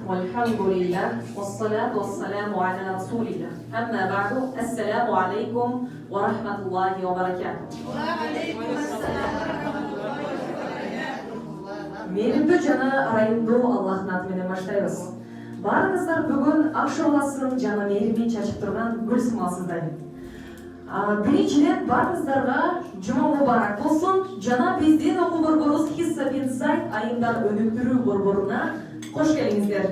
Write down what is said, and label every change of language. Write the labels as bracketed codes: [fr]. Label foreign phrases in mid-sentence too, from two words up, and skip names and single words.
[ar] والحمد لله والصلاة والسلام على رسول الله أما بعد السلام عليكم ورحمة الله وبركاته. وعليكم السلام ورحمة الله وبركاته. [ky] Мейірімді жана райымдуу Аллахтын аты менен баштайбыз. Барыңыздар бүгүн Ак Шооласынын жана мейирими чачып турган гүл сымалсыздар. Биринчиден барыңыздарга жума мубарак болсун. Жана биздин окуу борборубуз Hissa bin Zayd айымдар өнүктүрүү борборуна кош келиңиздер.